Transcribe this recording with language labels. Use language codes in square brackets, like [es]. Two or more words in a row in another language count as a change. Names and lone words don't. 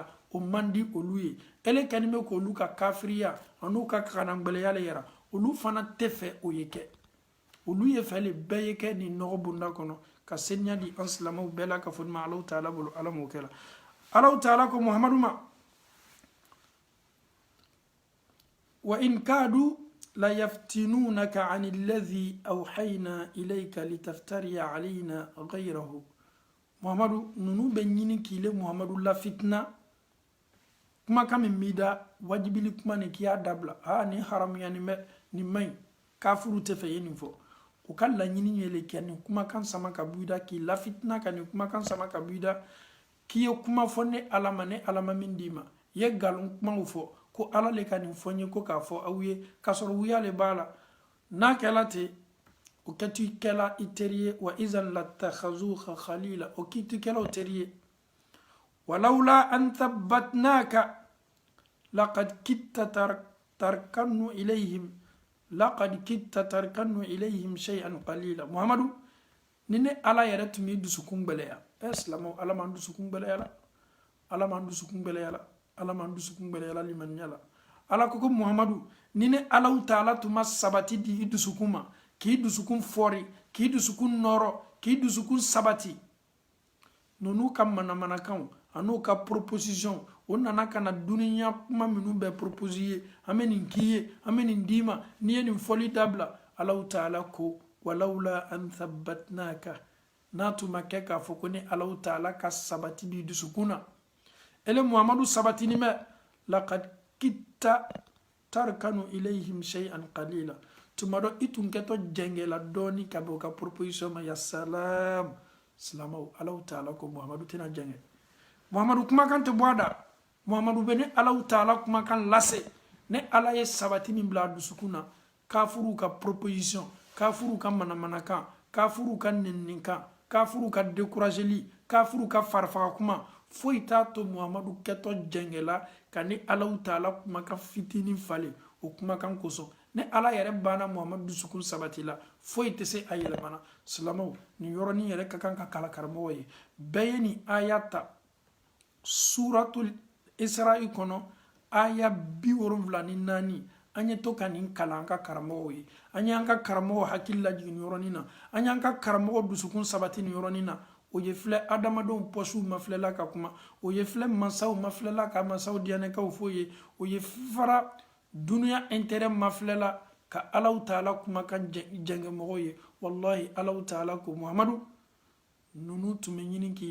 [bm] o mandi olu ye ele kanime ko olu ka kafiriya anu ka kanangbeleya le yara olu fana tɛ fɛ o ye kɛ olu ye fɛ le bɛɛ ye kɛ ni nɔgɔ bunda kɔnɔ ka seniya di an silamɛw bɛɛ la ka fɔ ma Alahu Taala bolo ala m'o kɛ la Alahu Taala ko Muhamadu ma [ar] وإن كادوا ليفتنونك عن الذي أوحينا إليك لتفتري علينا غيره [bm] Muhamadu nunu bɛ ɲini k'ile Muhamadu la fitna kuma kan min b'i da wajibili kuma ni k'i y'a dabila ni haramuya nin bɛ nin maɲi kafuru tɛ fɛ ye nin fɔ u ka laɲini ye le kɛ nin kumakan sama ka bɔ i da k'i la fitna ka nin kumakan sama ka bɔ i da k'i ye kuma fɔ ne ala ma min d'i ma i ye nkalon kumaw fɔ ko ala le ka nin fɔ n ye ko k'a fɔ aw ye k'a sɔrɔ wuya le b'a la n'a kɛla ten o kɛtu i kɛla i teri ye [ar] وإذا لاتخذوك خليلا [bm] o k'i tu kɛla o teri ye [ar] ولولا أن ثبتناك لقد كدت تركن إليهم شيئا قليلا [bm] Muhammadu ni ne ala yɛrɛ tun b'i dusukun gbɛlɛya silamɛw ala m'an dusukun gbɛlɛya la ala m'an dusukun gbɛlɛya la ala m'an dusukun gbɛlɛya la limaniya la ala ko Muhammadu ni ne Alahu Taala tun ma sabati di i dusukun ma k'i dusukun fɔri k'i dusukun nɔrɔ k'i dusukun sabati nunu ka manamanakanw an'u ka proposition o nana ka na duniya kuma minnu bɛ proposer ye an bɛ nin k'i ye an bɛ nin d'i ma n'i ye nin fɔli dabila Alahu Taala ko [ar] ولولا أن ثبتناك [bm] n'a tun ma kɛ k'a fɔ ko ni Alahu Taala ka sabati b'i dusukun na ele Muhamadu sabatini bɛ [ar] لقد كدت تركن إليهم شيئا قليلا [bm] tuma dɔ i tun kɛtɔ jɛngɛla dɔɔni ka bɛn o ka proposition ma [ar] يا سلام [bm] silamɛw Alahu Taala ko Muhamadu tɛna jɛngɛ Muhamadu kumakan tɛ bɔ a da Muhamadu bɛ ne Alahu Taala kumakan lase ne ala ye sabati min bila a dusukun na kafuru ka proposition kafuru ka manamanakan kafuru ka nɛninikan kafuru ka décourageli kafuru ka farifaga kuma foyi t'a to Muhamadu kɛtɔ jɛngɛla ka ne Alahu Taala kumakan fitinin falen o kumakan kosɔn ne ala yɛrɛ banna Muhamadu dusukun sabati la foyi tɛ se a yɛlɛmana silamɛw nin yɔrɔnin yɛrɛ ka kan ka kala karamɔgɔ ye bɛɛ ye nin aya ta suratul Isra'i kɔnɔ aya 74 an ye to ka nin kalan an ka karamɔgɔw ye an y'an ka karamɔgɔ hakili lajigin nin yɔrɔnin na an y'an ka karamɔgɔ dusukun sabati nin yɔrɔnin na o ye filɛ adamadenw pɔsiw mafilɛla ka kuma o ye filɛ mansaw mafilɛla ka mansaw diyanɛkaw fɔ ye o ye fara duniya intérêt mafilɛla ka Alahu Taala kumakan jɛngɛ mɔgɔw ye wallahi Alahu Taala ko Muhamadu nunu tun bɛ ɲini k'i